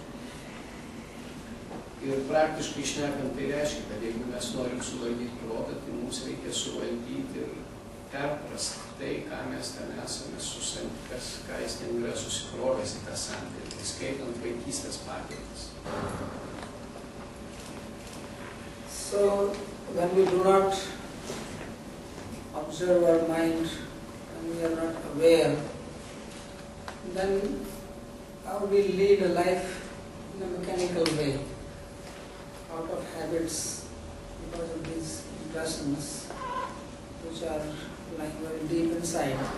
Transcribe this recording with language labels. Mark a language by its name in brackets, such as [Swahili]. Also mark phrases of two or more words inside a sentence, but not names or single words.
[Lithuanian] Ir praktiškai šnekant, tai reiškia, kad jeigu mes norim suvaldyti protą, tai mums reikia suvaldyti ir perprasti tai, ką mes ten esame, ką jis ten yra susikrovęs į tą santykį, skaitant vaikystės patirtis. [English] So, when we do not observe our mind, when we are not aware, then we lead a life in a mechanical way, out of habits, because of these impressions which are lying very deep inside.